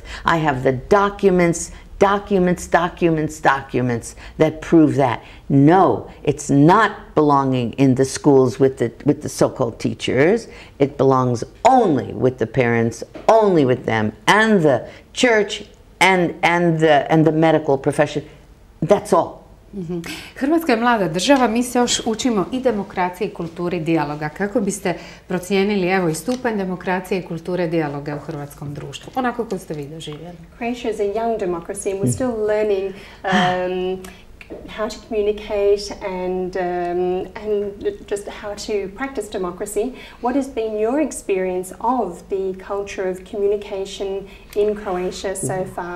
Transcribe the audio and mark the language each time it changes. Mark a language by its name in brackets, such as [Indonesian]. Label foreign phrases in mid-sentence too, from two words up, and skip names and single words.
[English] I have the documents that prove that. No, it's not belonging in the schools with the so-called teachers. It belongs only with the parents, only with them, and the church and the medical profession. That's all. [Croatian] Hrvatska je mlada država, mi se još učimo i demokraciji i kulturi dijaloga. Kako biste procijenili, evo, i stupanj demokracije i kulture dijaloga u hrvatskom društvu, onako kako ste vi doživjeli? [English] Croatia is a young democracy and we're still learning how to communicate and just how to practice democracy. What has been your experience of the culture of communication in Croatia so far?